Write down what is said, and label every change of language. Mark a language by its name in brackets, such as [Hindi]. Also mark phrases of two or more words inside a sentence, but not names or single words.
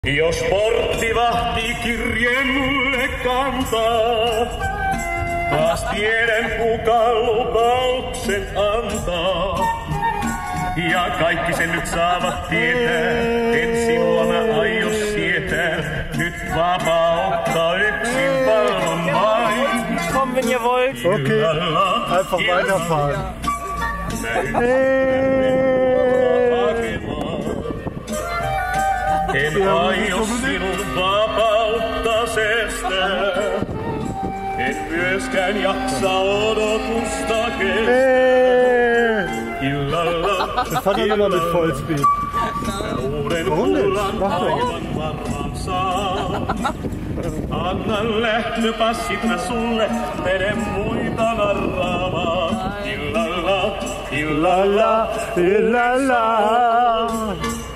[Finnish] Jos porttivahti kirjeen mulle kantaa, taas tiedän kuka lupauksen antaa. Ja kaikki sen nyt saavat tietää, en sinua mä aio sietää. Nyt vapautta yksin valvon vain. [German] Komm, wenn ihr wollt. Okay, einfach weiterfahren. [Finnish] En aio sinun vapautta sestää. En myöskään jaksa odotusta kestää. Illalla [German] Das hat er nochmal mit Vollspeed. [Finnish] uuden [German] Warum nicht? [Finnish] kullan [German] Mach doch. [Finnish] aivan varmaan saa. Annan lähtöpassit mä sulle, mene muita narraamaan. Illalla, illalla, La la la.